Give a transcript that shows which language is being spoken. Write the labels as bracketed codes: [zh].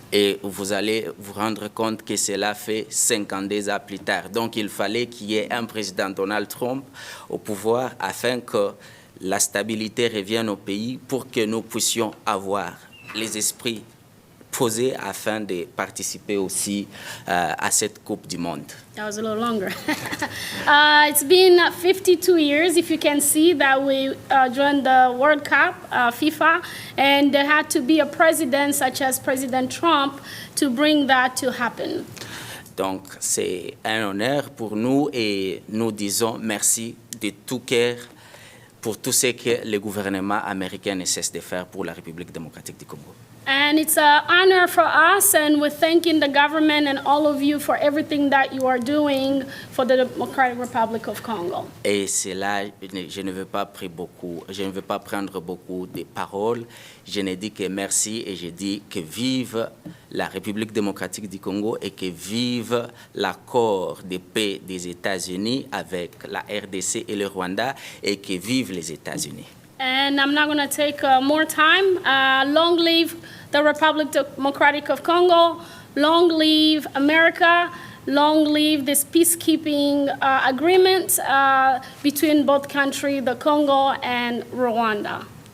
[fr] Et vous allez vous rendre compte que cela fait 52 ans plus tard. Donc, il fallait qu'il y ait un président Donald Trump au pouvoir afin que la stabilité revienne au pays pour que nous puissions avoir les esprits posés afin de participer aussi à cette Coupe du Monde. [en] That was a little longer. It's been 52 years, if you can see, that we joined the World Cup, FIFA, and there had to be a president such as President Trump to bring that to happen. [fr] Donc, c'est un honneur pour nous et nous disons merci de tout cœur pour tout ce que le gouvernement américain ne cesse de faire pour la République démocratique du Congo. [en] And it's an honor for us, and we're thanking the government and all of you for everything that you are doing for the Democratic Republic of Congo. [fr] Et c'est là, je ne veux pas prendre beaucoup de paroles. Je ne dis que merci et je dis que vive la République démocratique du Congo et que vive l'accord de paix des États-Unis avec la RDC et le Rwanda et que vive les États-Unis. [en] And I'm not going to take more time. Long live the Republic Democratic of Congo. Long live America. Long live this peacekeeping agreement between both countries, the Congo and Rwanda.